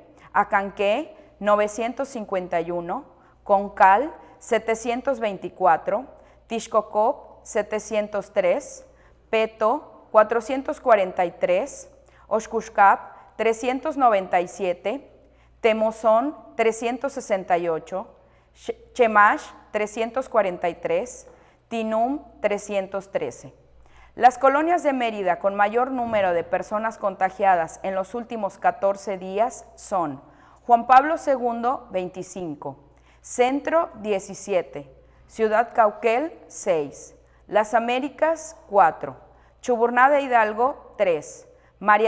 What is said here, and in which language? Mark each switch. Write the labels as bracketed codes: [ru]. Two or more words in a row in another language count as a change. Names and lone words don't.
[es] Acanqué, 951, Concal, 724, Tixcocop, 703, Peto, 443, Oxcuxcap, 397, Temozón, 368, Chemash, 343, Tinum, 313. Las colonias de Mérida con mayor número de personas contagiadas en los últimos 14 días son Juan Pablo II, 25, Centro, 17, Ciudad Cauquel, 6, Las Américas, 4, Chuburná de Hidalgo, 3, María